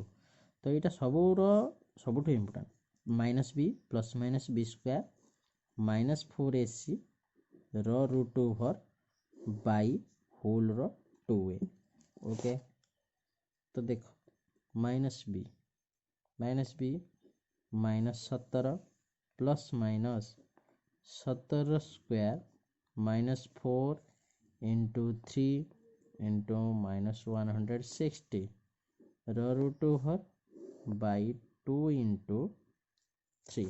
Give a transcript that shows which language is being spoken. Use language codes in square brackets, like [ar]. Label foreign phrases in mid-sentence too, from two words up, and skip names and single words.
[or] ତ ଏଇଟା ସବୁଠୁ [en] important minus b plus minus b square minus 4ac ର root over by whole 2a। [or] ଓକେ, ତ ଦେଖ [en] minus b -17 plus minus 17 square -4 into 3 into -160 root over by 2 into 3.